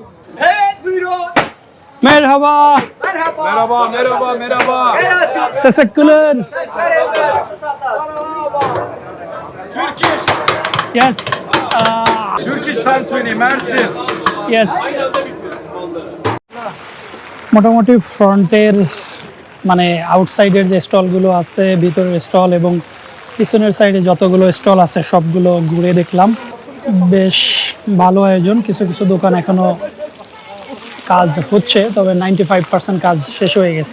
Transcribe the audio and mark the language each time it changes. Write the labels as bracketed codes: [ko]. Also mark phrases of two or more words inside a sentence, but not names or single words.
[tr] মেরহাবা। Merhaba, merhaba, merhaba. Teşekkürler. [en] Turkish. Yes. Turkish tantuni, Mersin. Yes. [bn] মোটামুটি ফ্রন্টের মানে আউটসাইডের যে স্টলগুলো আছে, ভিতরের স্টল এবং পিছনের সাইডে যতগুলো স্টল আছে সবগুলো ঘুরে দেখলাম। বেশ ভালো আয়োজন। কিছু কিছু দোকান এখনো কাজ হচ্ছে, তবে 95% কাজ শেষ হয়ে গেছে।